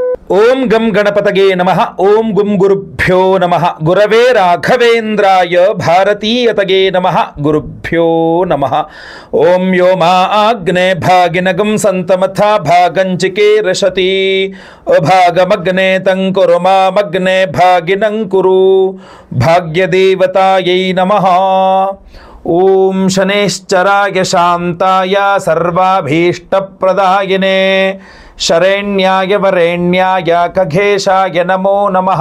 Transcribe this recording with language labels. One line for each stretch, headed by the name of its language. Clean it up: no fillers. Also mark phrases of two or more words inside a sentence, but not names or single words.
Sanskrit: ಓಂ ಗಂ ಗಣಪತಗೆ ನಮಃ. ಓಂ ಗುಂ ಗುರುಭ್ಯೋ ನಮಃ. ಗುರವೇ ರಾಘವೇಂದ್ರಾಯ ಭಾರತೀಯತಗೆ ನಮಃ. ಗುರುಭ್ಯೋ ನಮಃ. ಓಂ ಯೋ ಮಾ ಆಗ್ನೇ ಭಾಗಿನಗಂ ಸಂತಮಥ ಭಾಗಂಚಿಕೆ ರಶತಿ ಅಭಾಗಮಗ್ನೆ ತಂಕುರು ಮಾಮಗ್ನೆ ಭಾಗಿನಂಕುರು ಭಾಗ್ಯದೇವತಾಯೈ ನಮಃ. ಓಂ ಶನೇಶ್ಚರಾಯ ಶಾಂತಾಯ ಸರ್ವಾಭೀಷ್ಟಪ್ರದಾಯಿನೇ ಶರಣ್ಯಾಯ ವರೇಣ್ಯಾಯ ಖಗೇಶಾಯ ನಮೋ ನಮಃ.